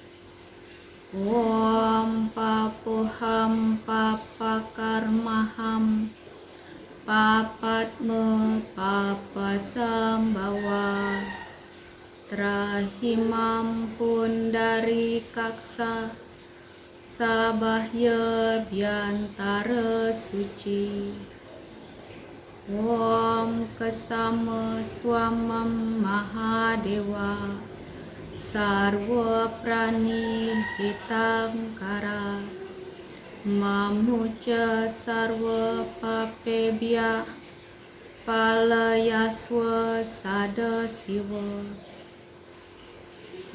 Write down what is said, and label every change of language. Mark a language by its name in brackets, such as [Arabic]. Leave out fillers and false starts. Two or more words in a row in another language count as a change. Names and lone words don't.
[Sanskrit] Om Papoham Papakarmaham Papatme Papasambhawa Trahimam Pundari Kaksa Sabahya Biantara Suci. Om Kesama Swamam Mahadewa Sarva Prani Hitangkara Mamuca Sarva Papebhya Palayaswa Sada Siva.